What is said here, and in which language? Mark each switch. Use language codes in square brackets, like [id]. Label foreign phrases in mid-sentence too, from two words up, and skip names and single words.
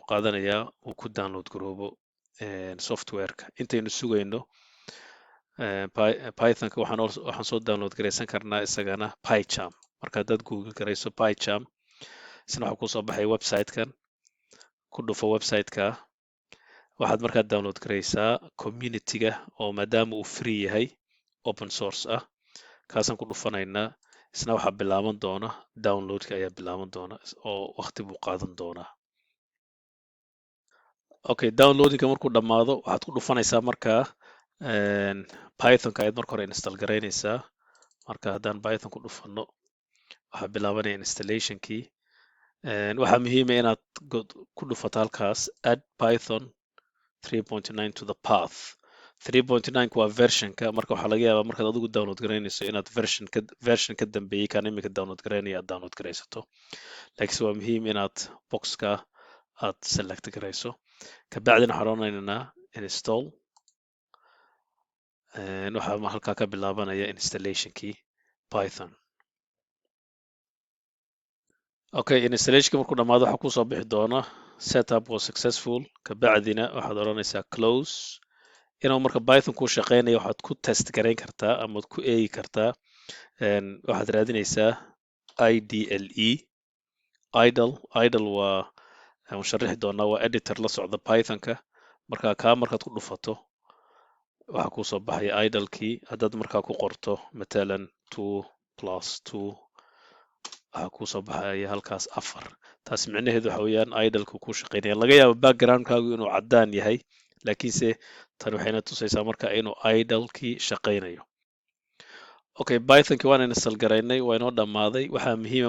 [so] qaadanayaa uu ku download garoobo software-ka intaynu sugayno Python-ka waxaan soo download garaysan karnaa isagana PyCharm marka haddaad Google garayso PyCharm isna waxaa kusoo baxay website-kan ku dhufo website-ka waxaad markaa download garaysaa community-ga oo maadaama uu free yahay [en] open source [so] ah kaasaan ku dhufanaynaa isna waxaa bilaaban doona download-ka ayaa bilaaban doona oo waqti buu qaadan doonaa okay downloading-ka markuu dhammaado waxaad ku dhufanaysaa markaa Python-ka ayaad marka hore install garaynaysaa marka haddaan Python ku dhufano waxaa bilaabanaya installation-kii waxaa muhiim ah inaad ku dhufato halkaas [en] add Python 3.9 to the path [so] 3.9 waa version-ka marka waxaa laga yaabaa markaad adigu download garaynayso inaad version ka dambeeyay kan imika download garaynaya aad download garaysato laakiinse waa muhiim inaad boxka aad select garayso kabacdina waxaan odhanaynaa install waxaa halkaa ka bilaabanaya installation-kii Python okay installation-ka markuu dhammaado waxaa kusoo bixi doona [en] setup was successful [so] kabacdina waxaad odhanaysaa close inuu marka Python ku shaqeynayo waxaad ku test garayn kartaa ama ku eegi kartaa waxaad raadinaysaa IDLE idle waa aan sharixi doonaa waa editor la socda Python-ka marka markaad ku dhufato waxaa kusoo baxaya idle-kii haddaad markaa ku qorto matalan 2+2 waxaa kusoo baxaya halkaas 4 taas micnaheedu waxa weeyaan idle-ku ku shaqeynaya laga yaabo background-kaagu inuu caddaan yahay laakiinse tan waxayna tusaysaa marka inuu idle-kii shaqeynayo okay Python-kii waan install garaynay waa inoo dhammaaday waxaa muhiima